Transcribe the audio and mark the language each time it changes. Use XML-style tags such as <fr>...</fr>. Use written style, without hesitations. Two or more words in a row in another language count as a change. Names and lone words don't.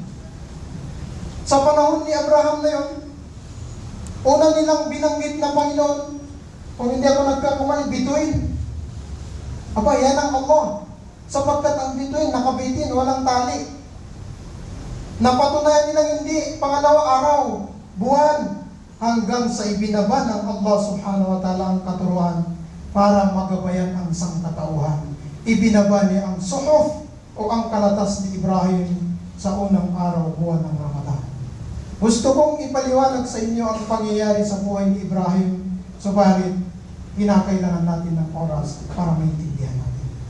<tl>Sa panahon ni Abraham na yun, una nilang binanggit na Panginoon, kung hindi ako nagkakumali, bituin. Aba, yan ang Allah. Sapagkat ang bituin, nakabitin, walang tali. Napatunayan nilang hindi, pangalawa araw, buwan, hanggang sa ibinaba ng Allah</tl> <ar>سبحانه وتعالى</ar> <tl>ang katuruan para magabayan ang sangkatauhan. Ibinaba niya ang suhuf o ang kalatas ni Ibrahim sa unang araw, buwan ng Ramadan. Gusto kong ipaliwanag sa inyo ang pangyayari sa buhay ni Ibrahim, subalit kinakailangan natin ng oras para maintindihan natin.</tl>